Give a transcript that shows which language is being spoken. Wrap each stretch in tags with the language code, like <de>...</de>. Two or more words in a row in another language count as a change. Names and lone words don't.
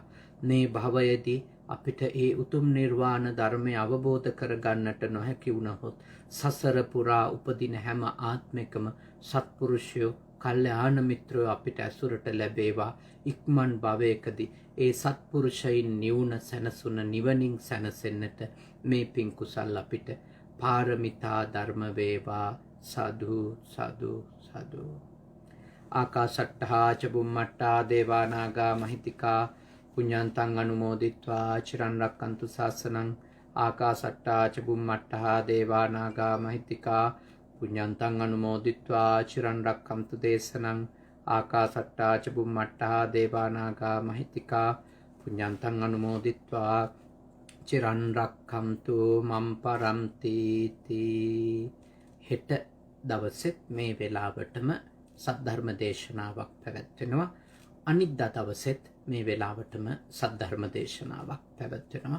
<si>මේ භවයේදී අපිට ඒ උතුම් නිර්වාණ ධර්මය අවබෝධ කරගන්නට නොහැකි වුණහොත් සසර පුරා උපදින හැම ආත්මිකම සත්පුරුෂයෝ කල්යාණ මිත්‍රයෝ අපිට ඇසුරට ලැබේවා. ඉක්මන් භවයකදී ඒ සත්පුරුෂයින් නිවුන සැනසුන නිවනින් සැනසෙන්නට මේ පින් කුසල් අපිට පාරමිතා ධර්ම වේවා. සාදු සාදු සාදු.</si> <pi>ආකාශට්ටහා ච බුම්මට්ටා දේවා නාග මහිත්‍තිකා පුඤ්ඤන්තං අනුමෝදිත්වා චිරන් රක්칸තු ශාසනං ආකාසට්ටා ච බුම්මට්ටා දේවා නාග මහිත්‍තිකා පුඤ්ඤන්තං අනුමෝදිත්වා චිරන් රැක්කන්තු දේශනං ආකාසට්ටා ච බුම්මට්ටා දේවා නාග මහිත්‍තිකා පුඤ්ඤන්තං අනුමෝදිත්වා චිරන් රැක්කන්තු මම් පරන්ති තී.</pi> <si>හෙට දවසෙත් මේ වෙලාවටම සද්ධර්ම දේශනාවක් පැවැත්වෙනවා. අනිද්දා දවසෙත් මේ වෙලාවටම සද්ධර්ම දේශනාවක් පැවැත්වෙනවා.</si>